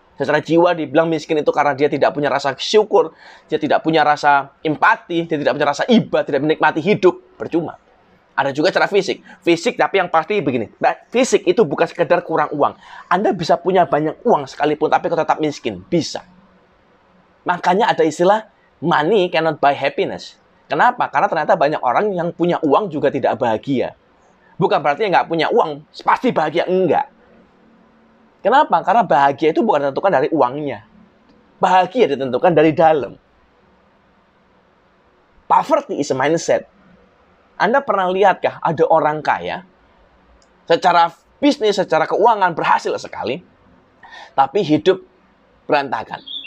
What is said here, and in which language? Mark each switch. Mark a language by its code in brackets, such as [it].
[id] Secara jiwa dibilang miskin itu karena dia tidak punya rasa syukur, dia tidak punya rasa empati, dia tidak punya rasa iba, tidak menikmati hidup. Percuma. Ada juga secara fisik. Fisik tapi yang pasti begini. Fisik itu bukan sekedar kurang uang. Anda bisa punya banyak uang sekalipun tapi kau tetap miskin. Bisa. Makanya ada istilah [en] money cannot buy happiness. [id] Kenapa? Karena ternyata banyak orang yang punya uang juga tidak bahagia. Bukan berarti nggak punya uang pasti bahagia. Enggak. Kenapa? Karena bahagia itu bukan ditentukan dari uangnya. Bahagia ditentukan dari dalam. [en] Poverty is a mindset. [id] Anda pernah lihatkah ada orang kaya secara bisnis, secara keuangan berhasil sekali, tapi hidup berantakan.